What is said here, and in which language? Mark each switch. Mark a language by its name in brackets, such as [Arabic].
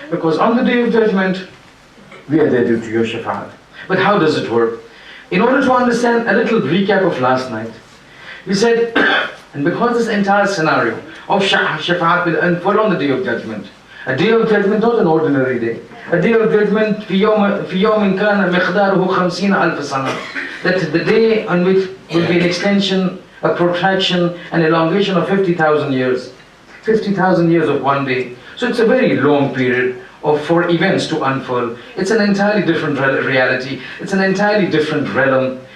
[English] Because on the Day of Judgment, we are there due to your Shafa'at. But how does it work? In order to understand a little recap of last night, we said, and because this entire scenario of Shafa'at will unfold on the Day of Judgment, a Day of Judgment, not an ordinary day. A Day of Judgment, [Arabic] في يوم كان مقداره 50,000 سنة. [English] That the day on which will be an extension, a protraction, an elongation of 50,000 years. 50,000 years of one day. So it's a very long period for events to unfold. It's an entirely different reality. It's an entirely different realm.